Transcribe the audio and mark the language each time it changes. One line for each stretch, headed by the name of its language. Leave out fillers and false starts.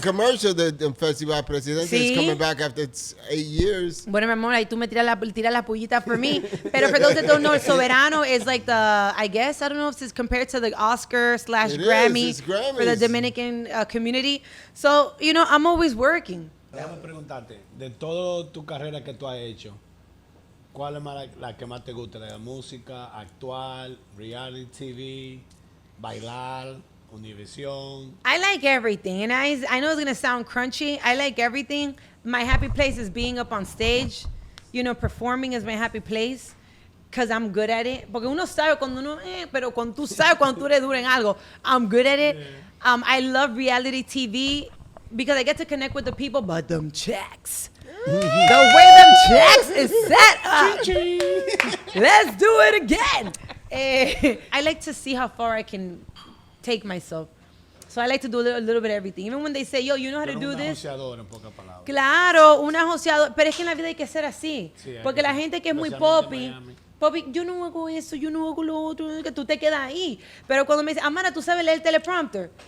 English: The commercial, the Festival Presidente is coming back after 8 years.
Spanish: Bueno, mi amor, ahí tú me tiras la pullita
English: for me. Pero for those that don't know, Soberano is like I don't know if it's compared to the Oscar/Grammy for the Dominican community. So, you know, I'm always working.
Spanish: Déjame preguntarte, de toda tu carrera que tú has hecho, ¿cuál es la que más te gusta? ¿La música, actual, reality TV, bailar? Univision.
English: I like everything, and I know it's gonna sound crunchy. I like everything. My happy place is being up on stage. You know, performing is my happy place because I'm good at it.
Spanish: Porque uno sabe cuando uno, pero cuando tú sabes cuando tú eres duro en algo,
English: I'm good at it. I love reality TV because I get to connect with the people, but them checks. The way them checks is set up. Let's do it again. I like to see how far I can take myself. So I like to do a little bit of everything. Even when they say, yo, you know how to do this.
Spanish: En pocas palabras. Claro, una joseadora. Pero es que en la vida hay que ser así. Sí, porque la gente que es muy poppy, yo no hago eso, yo no hago lo otro, que tú te quedas ahí. Pero cuando me dice, Amara, ¿tú sabes leer el teleprompter?